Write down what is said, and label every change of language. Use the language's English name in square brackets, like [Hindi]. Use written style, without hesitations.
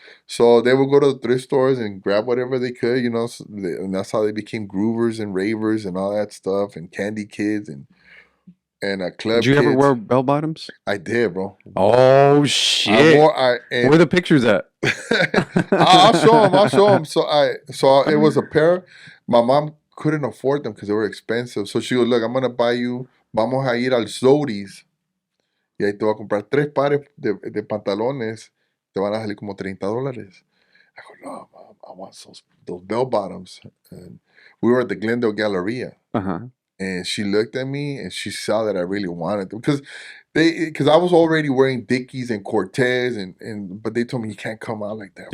[English] So they would go to the thrift stores and grab whatever they could, and that's how they became groovers and ravers and all that stuff, and candy kids and club Did you ever kids. wear bell bottoms? I did, bro. Oh shit! Where are the pictures at? I'll show them. I'll show them. So it was a pair. My mom couldn't afford them because they were expensive. So she goes, "Look, I'm gonna buy you. [Spanish] Vamos a ir al Zodi's. Y ahí te voy a comprar 3 pares de pantalones. Te van a salir como $30. [English] I go, "No, Mom, I want those bell bottoms." And we were at the Glendale Galleria. Uh-huh. And she looked at me and she saw that I really wanted them. Because I was already wearing Dickies and Cortez, but they told me you can't come out like that.